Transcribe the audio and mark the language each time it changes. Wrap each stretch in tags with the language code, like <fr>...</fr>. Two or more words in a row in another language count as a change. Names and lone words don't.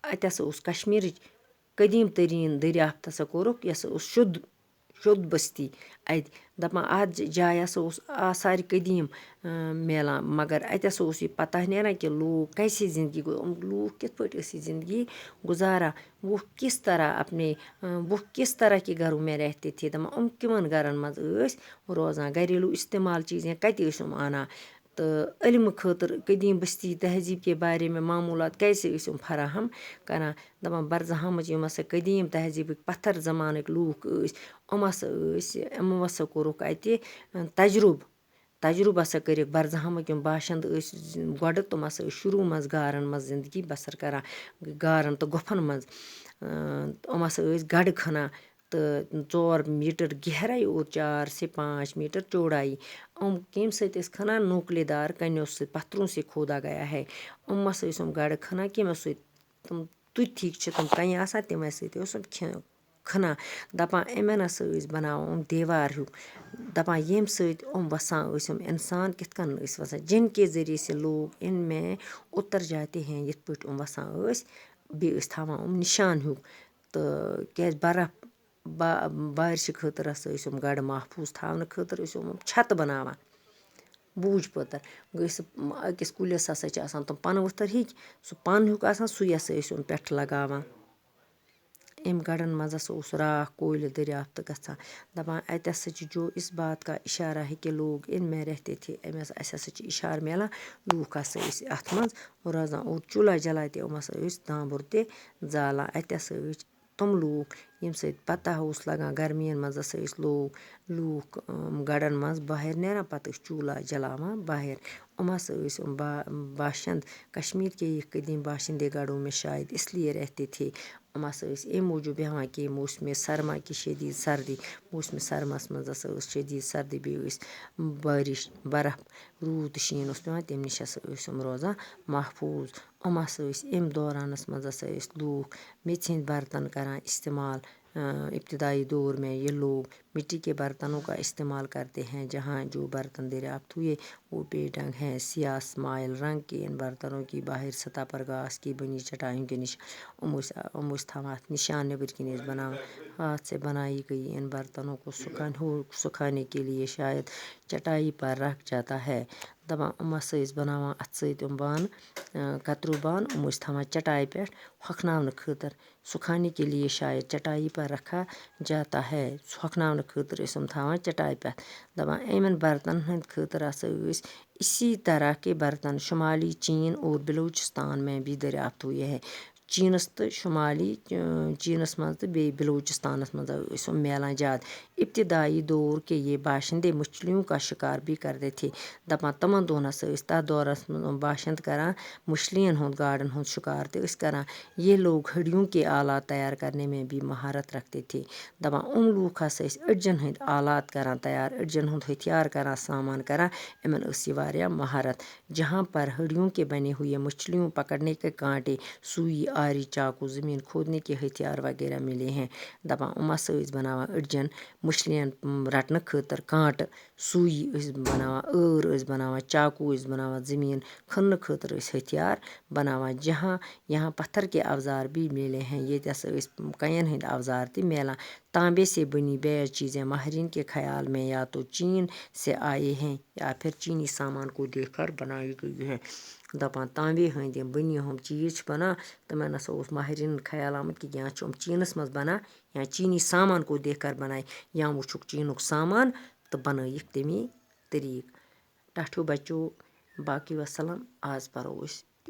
<ks>اَتہِ ہسا اوس کشمیٖرٕچ قدیٖم تریٖن دٔریافت ہسا کوٚرُکھ یہِ ہسا اوس شُد بٔستی اَتہِ دَپان اَتھ جایہِ ہسا اوس آثارِ قدیٖم میلان مگر اَتہِ ہسا اوس یہِ پتہ نیران کہِ لوٗکھ کیسے زندگی لوٗکھ کِتھ پٲٹھۍ ٲسۍ یہِ زندگی گُزاران</ks> <ur>وہ کِس طرح وہ کِس طرح کے گھروں میں رہتے تھے</ur> <ks>دَپان کِمن گرن منٛز ٲسۍ روزان گریلوٗ استعمال چیٖز کَتہِ ٲسۍ اَنان تہٕ علمہٕ خٲطرٕ قدیٖم بستی</ks> <ur>تہذیٖب کے بارے میں</ur> <ks>معموٗلات کیسے ٲسۍ فراہم کران دَپان برزٕہامٕچ یِم ہسا قدیٖم تہذیٖبٕکۍ پتھر زمانٕکۍ لوٗکھ ٲسۍ یِمو ہسا کوٚرُکھ اَتہِ تجرُبہٕ ہسا کٔرِکھ برزٕہامٕکۍ یِم باشند ٲسۍ گۄڈٕ تِم ہسا ٲسۍ شروٗع منٛز گارن منٛز زندگی بسر کران گارن تہٕ گۄپھن منٛز یِم ہسا ٲسۍ گڑٕ کھنان تہٕ 4 میٖٹر گہراے</ks> <ur>اور 4 سے 5 میٖٹر چوڑائی</ur> <ks>کَمہِ سۭتۍ ٲسۍ کھنان نوکلے دار کَنیو سۭتۍ</ks> <ur>پتھروں سے کھودا گیا ہے</ur> <ks>ہسا ٲسۍ گڑٕ کھنان کَمیو سۭتۍ تِم تُتھِکۍ چھِ تِم کَنہِ آسان تِمے سۭتۍ اوس کھنان دَپان یِمن ہسا ٲسۍ بناوان دیوار ہیوٗ دَپان ییٚمہِ سۭتۍ وَسان ٲسۍ اِنسان کِتھ کٔنۍ ٲسۍ وَسان</ks> <ur>جن کے ذٔریعے سے لوگ اِن میں اُتر جاتے ہیں</ur> <ks>یِتھ پٲٹھۍ وَسان ٲسۍ بیٚیہِ ٲسۍ تھاوان نِشان ہیوٗ تہٕ کیٛازِ برف بارشہِ خٲطرٕ ہسا ٲسۍ گڑٕ محفوٗظ تھاونہٕ خٲطرٕ ٲسۍ چھتہٕ بناوان بوٗج پٲتر گٔے سُہ أکِس کُلِس ہسا چھِ آسان تِم پنہٕ ؤتھر ہِکۍ سُہ پن ہیوٗ آسان سُے ہسا ٲسۍ پٮ۪ٹھٕ لگاوان أمۍ گڑن منٛز ہسا اوس راکھ کۄلۍ دٔریافت گژھان دَپان اَتہِ ہسا چھِ</ks> <ur>جو اِس بات کا اِشارہ ہے کہِ لوگ اِن میں رہتے تھے</ur> <ks>اَسہِ ہسا چھِ اِشارٕ مِلان لوٗکھ ہسا ٲسۍ اَتھ منٛز روزان</ks> <ur>اور چوٗلہ جلاتے</ur> <ks>یِم ہسا ٲسۍ دامبُر تہِ زالان اَتہِ ہسا ٲسۍ تِم لوٗکھ ییٚمہِ سۭتۍ پتہ اوس لگان گرمِین منٛز ہسا ٲسۍ لوٗکھ گڑن منٛز باہر نیران پتہٕ ٲسۍ چوٗلہ جلاوان باہر ہسا ٲسۍ باشند</ks> <ur>کشمیٖر کے یہ قدیٖم باشندے گڑوں میں شاید اس لیے رہتے تھے</ur> <ks>ہسا ٲسۍ اَمہِ موٗجوٗب بیٚہوان کہِ موسمِ سرما کہِ شدیٖد سردی موسمِ سرماہس منٛز ہسا ٲس شدیٖد سردی بیٚیہِ ٲسۍ بٲرِش برف روٗد تہٕ شیٖن اوس پیٚوان تَمہِ نِش ہسا ٲسۍ روزان محفوٗظ ہسا ٲسۍ اَمہِ دورانس منٛز ہسا ٲسۍ لوٗکھ میٚژِ ہِنٛدۍ برتن کران استعمال</ks> <ur>ابتدائی دور میں یہ لوگ مٹی کے برتنوں کا استعمال کرتے ہیں جہاں جو برتن دریافت ہوئے وہ بے ڈنگ ہیں سیاہ اسمائل رنگ کے ان برتنوں کی باہر سطح پر گھاس کی بنی چٹائیوں کے نشان</ur> <ks>ٲسۍ تھاوان اَتھ نشان نیٚبٕرۍ کِنۍ ٲسۍ بناوان</ks> <ur>ہاتھ سے بنائی گئی ان برتنوں کو سکھانے کے لیے شاید چٹائی پر رکھ جاتا ہے</ur> <ks>دَپان ہسا ٲسۍ بناوان اَتھٕ سۭتۍ بانہٕ کتریوٗ بانہٕ ٲسۍ تھاوان چٹائی پٮ۪ٹھ ہۄکھناونہٕ خٲطرٕ</ks> <ur>سُکھانے کے لیے شاید چٹائی پر رکھا جاتا ہے</ur> <ks>ہۄکھناونہٕ خٲطرٕ ٲسۍ تھاوان چٹائی پٮ۪ٹھ دَپان یِمن برتن ہٕنٛدۍ خٲطرٕ ہسا ٲسۍ</ks> <ur>اسی طرح کے برتن شمالی چین اور بلوچستان میں بھی دریافت ہوئے ہے</ur> <ks>چیٖنس تہٕ شمالی چیٖنس منٛز تہٕ بیٚیہِ بلوچستانس منٛز ٲسۍ میلان زیادٕ</ks> <ur>ابتدائی دور کے یہ باشندے مچھلیوں کا شکار بھی کرتے تھے</ur> <ks>دَپان تِمن دۄہن ہسا ٲسۍ تتھ دورس منٛز باشند کران مچھلین ہُنٛد گاڈن ہُنٛد شکار تہِ ٲسۍ کران</ks> <ur>یہ لوگ ہڈیوں کے آلات تیار کرنے میں بھی مہارت رکھتے تھے</ur> <ks>دَپان لوٗکھ ہسا ٲسۍ أڈجن ہٕنٛدۍ آلات کران تیار أڈجن ہُنٛد ہتھیار کران سامان کران یِمن ٲس یہِ واریاہ مہارت</ks> <ur>جہاں پر ہڈیوں کے بنے ہوئے مچھلیوں پکڑنے کے کانٹے سوئی آری چاقو زمین کھودنے کے ہتھیار وغیرہ ملے ہیں</ur> <ks>دَپان ہسا ٲسۍ بناوان أڈجن مچھلین رٹنہٕ خٲطرٕ کانٹہٕ سوئی ٲسۍ بناوان ٲسۍ بناوان چاقو ٲسۍ بناوان زمین کھننہٕ خٲطرٕ ٲسۍ ہتھیار بناوان جہاں</ks> <ur>یہاں پتھر کے اوزار بھی ملے ہیں</ur> <ks>ییٚتہِ ہسا ٲسۍ کَنٮ۪ن ہٕنٛدۍ اوزار تہِ میلان</ks> <ur>تانبے سے بنی بیچ چیزیں ماہرین کے خیال میں یا تو چین سے آئے ہیں یا پھر چینی سامان کو دیکھ کر بنائی گئی ہے</ur> <ks>دَپان تانبے ہٕنٛدۍ یِم بٔنۍ ہُم چیٖز چھِ بنان تِمن ہسا اوس ماہریٖنن خیال آمُت کہِ یا چھِ یِم چیٖنس منٛز بنان یا چیٖنی</ks> <ur>سامان کو دیکھ کر بناے</ur> <ks>یا وٕچھُکھ چیٖنُک سامان تہٕ بنٲیِکھ تَمی طریٖقہٕ ٹاٹھیو بچو باقی وسلام آز پرو أسۍ</ks>